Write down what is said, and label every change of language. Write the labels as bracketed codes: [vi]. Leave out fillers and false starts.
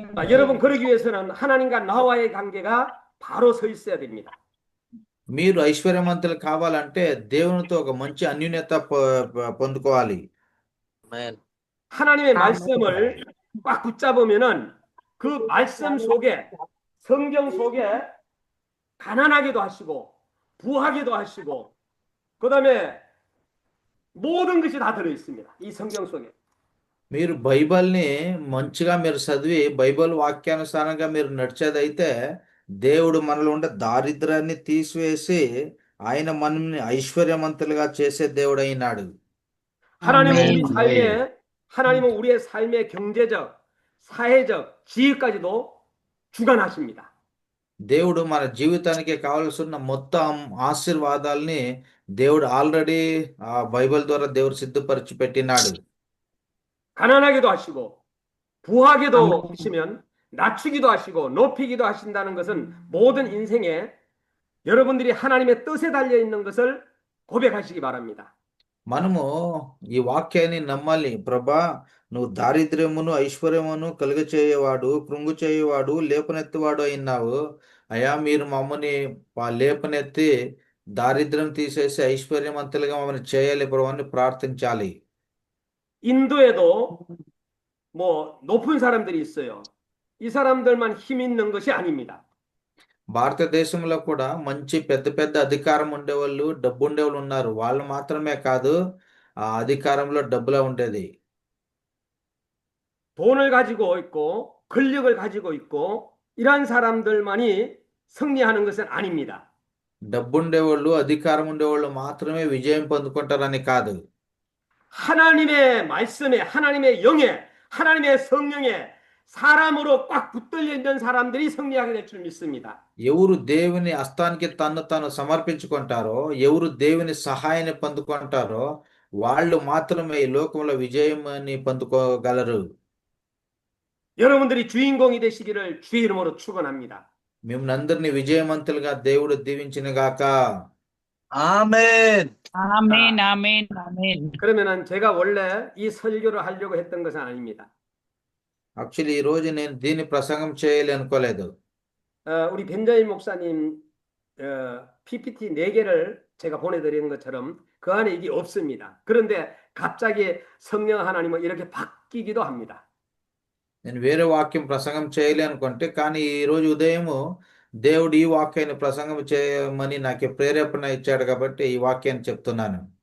[ko] 여러분 그러기 위해서는 하나님과 나와의 관계가 바로 서 있어야 됩니다. [te] మీరు ఐశ్వర్యవంతులు కావాలంటే దేవునితో ఒక మంచి అన్యోన్యత పొందుకోవాలి. [ko] 하나님의 말씀을 꽉 붙잡으면은 그 말씀 속에 성경 속에 가난하기도 하시고 부하기도 하시고 그다음에 모든 것이 다 들어 있습니다. 이 성경 속에. [te] మీరు బైబిల్ని మంచిగా మీరు చదివి బైబిల్ వాక్యానుసారంగా మీరు నడిచేదైతే దేవుడు మనలో ఉండే దారిద్ర్యాన్ని తీసివేసి ఆయన మనల్ని ఐశ్వర్యవంతులుగా చేసే దేవుడైనాడు. [ko] 하나님은 아멘. 우리 삶에 하나님은 우리의 삶의 경제적, 사회적 지위까지도 주관하십니다. [te] దేవుడు మన జీవితానికి కావలసిన మొత్తం ఆశీర్వాదాల్ని దేవుడు ఆల్రెడీ ఆ బైబిల్ ద్వారా దేవుడు సిద్ధపరిచి పెట్టినాడు. [ko] 가난하게도 하시고 부하게도 하시면 낮추기도 하시고 높이기도 하신다는 것은 모든 인생에 여러분들이 하나님의 뜻에 달려 있는 것을 고백하시기 바랍니다. [te] మనము ఈ వాక్యాన్ని నమ్మాలి. ప్రభా, నువ్వు దారిద్ర్యమును ఐశ్వర్యమును కలుగచేయవాడు, కృంగు చేయువాడు, లేపనెత్తువాడు అయినావు. అయ్యా, మీరు మమ్మల్ని లేపనెత్తి దారిద్ర్యం తీసేసి ఐశ్వర్యవంతులుగా మమ్మల్ని చేయాలి ప్రభు అని ప్రార్థించాలి. [ko] 인도에도 뭐 높은 사람들이 있어요. 이 사람들만 힘 있는 것이 아닙니다. [te] భారతదేశంలో కూడా మంచి పెద్ద పెద్ద అధికారం ఉండేవాళ్ళు, డబ్బు ఉండేవాళ్ళు ఉన్నారు. వాళ్ళు మాత్రమే కాదు, ఆ అధికారంలో డబ్బులా ఉండేది. [ko] 돈을 가지고 있고 권력을 가지고 있고 이러한 사람들만이 승리하는 것은 아닙니다. [te] డబ్బు ఉండేవాళ్ళు, అధికారం ఉండేవాళ్ళు మాత్రమే విజయం పొందుకుంటారని కాదు. [ko] 하나님의 말씀에, 하나님의 영에, 하나님의 성령에 사람으로 꽉 붙들려 있는 사람들이 승리하게 될 줄 믿습니다. [te] ఎవరు దేవుని హస్తానికి తన్ను తాను సమర్పించుకుంటారో, ఎవరు దేవుని సహాయాన్ని పొందుకుంటారో వాళ్ళు మాత్రమే ఈ లోకంలో విజయాన్ని పొందుకోగలరు. [ko] 여러분들이 주인공이 되시기를 주의 이름으로 축원합니다. [te] మిమ్మల్ని అందరినీ విజయవంతులుగా దేవుడు దీవించిన గాక. [ko] 아멘. 아멘, 아멘, 아멘. 그러면은 제가 원래 이 설교를 하려고 했던 것은 아닙니다. [te] యాక్చువల్లీ ఈ రోజు నేను దీని ప్రసంగం చేయాలి అనుకోలేదు. [ko] 우리 벤자민 목사님 PPT 4개를 제가 보내드리는 것처럼 그 안에 이게 없습니다. 그런데 갑자기 성령 하나님은 이렇게 바뀌기도 합니다. [te] నేను వేరే వాక్యం ప్రసంగం చేయాలి అనుకుంటే, కానీ ఈ రోజు ఉదయము దేవుడు ఈ వాక్యాన్ని ప్రసంగం చేయమని నాకు ప్రేరేపణ ఇచ్చాడు కాబట్టి ఈ వాక్యాన్ని చెప్తున్నాను.